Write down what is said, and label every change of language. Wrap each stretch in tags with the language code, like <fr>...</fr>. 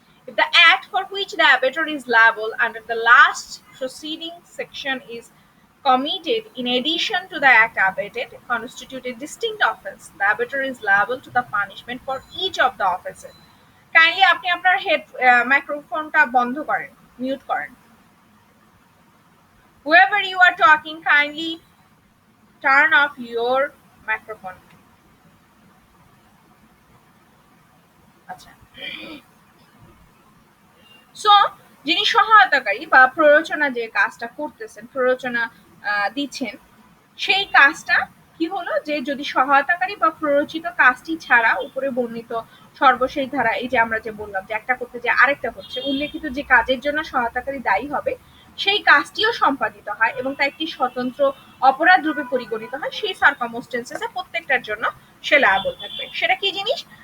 <en>If the act for which the abator is liable under the last preceding section is committed in addition to the act abated constitute a distinct offense, the abator is liable to the punishment for each of the offenses।</en> <bn>Kindly আপনি আপনার head মাইক্রোফোনটা বন্ধ করেন, mute করেন।</bn> <en>Whoever you are talking, kindly turn off your microphone।</en> <bn>আচ্ছা, so যিনি সহায়তাকারী বা প্ররোচনা যে কাজটা করতেছেন, প্ররোচনা দিচ্ছেন, সেই কাজটা কি হলো যে যদি সহায়তাকারী বা প্ররোচিত কাজটি ছাড়া উপরে বর্ণিত সর্বশেষ ধারা, এই যে আমরা যে বললাম যে একটা করতে যে আরেকটা হচ্ছে, উল্লেখিত যে কাজের জন্য সহায়তাকারী দায়ী হবে সেই কাজটিও সম্পাদিত হয় এবং তা একটি স্বতন্ত্র অপরাধ রূপে পরিগণিত হয়, সেই সার্কামস্টেন্সেসে প্রত্যেকটার জন্য সে লায়াবল থাকবে। সেটা কি জিনিস?</bn>